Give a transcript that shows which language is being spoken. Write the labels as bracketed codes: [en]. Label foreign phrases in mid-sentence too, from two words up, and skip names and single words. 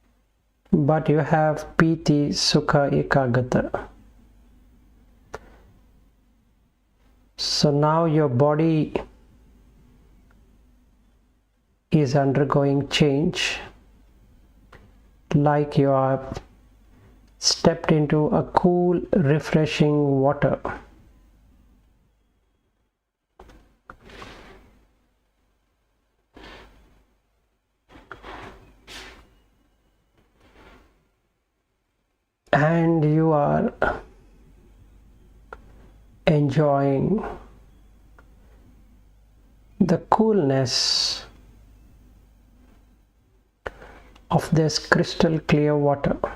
[en] But you have [pi] piti, sukha, ekagata. [en] So now your body is undergoing change, like you are stepped into a cool, refreshing water. And you are enjoying the coolness of this crystal clear water.